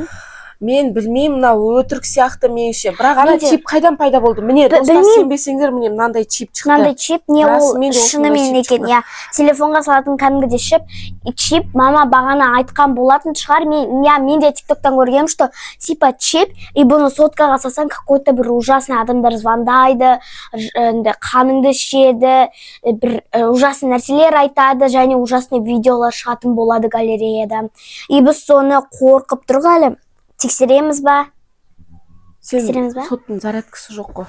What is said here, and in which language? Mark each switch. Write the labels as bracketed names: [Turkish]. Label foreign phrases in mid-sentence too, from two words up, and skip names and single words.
[Kazakh] Мен білмеймін, мынау өтірік сияқты меніңше. Бірақ ана чип қайдан пайда болды? Міне, достар, сенбесеңдер, міне мынандай чип шықты. Мынандай чип, не ол шынымен екен. Телефонға салатын кәдімгідей чип, мама бағана айтқан болатын шығар. Мен де TikToктан көргенмін, [Russian] что типа [Kazakh] чип, и бұны соткаға салсаң, какой-то бір ужасный адамдар звондайды, қаныңды ішеді, бір ужасный нәрселер айтады, және ужасный видеолар шығатын болады галереяда. И біз соны қорқып тұрғалы. Тексереміз ба? Сен соттың зарядкасы жоқ қой.